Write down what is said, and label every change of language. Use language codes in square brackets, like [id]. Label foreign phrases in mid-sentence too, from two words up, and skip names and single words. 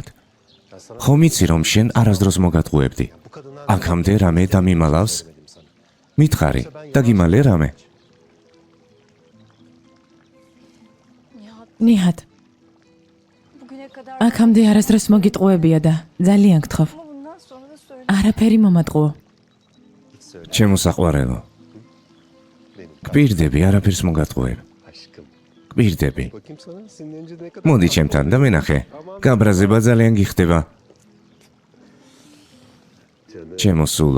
[ka] ხომ იცი, რომ შენ არასდროს მოგატყუებდი. აქამდე რამე დამიმალავს? მითხარი, დაგიმალე რამე? ნიჰად, [tr] Bugüne kadar [ka] აქამდე არასდროს მოგიტყუებია და ძალიან გთხოვ. [tr] ama bundan sonra da söyle. [ka] არაფერი მომატყუო. ჩემო საყვარელო. გპირდები, არაფერს მოგატყუებ. გპირდები. მოდი ჩემთან და მენახე. გაბრაზება ძალიან გიხდება. ჩემო სულო.